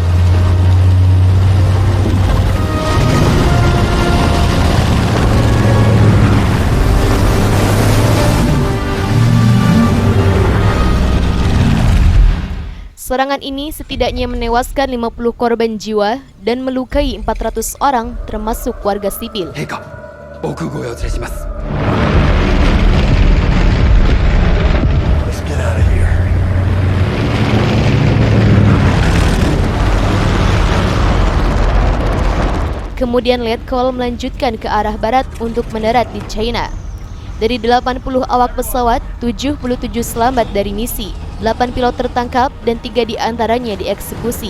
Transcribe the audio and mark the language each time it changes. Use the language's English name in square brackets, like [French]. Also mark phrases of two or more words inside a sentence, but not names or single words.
[Indonesian] Serangan ini setidaknya menewaskan 50 korban jiwa dan melukai 400 orang termasuk warga sipil. [Japanese] 陛下、防空壕へお連れします。 [English] Let's get out of here. [Indonesian] Kemudian Letkol melanjutkan ke arah barat untuk mendarat di China. Dari 80 awak pesawat, 77 selamat dari misi, 8 pilot tertangkap dan 3 diantaranya dieksekusi.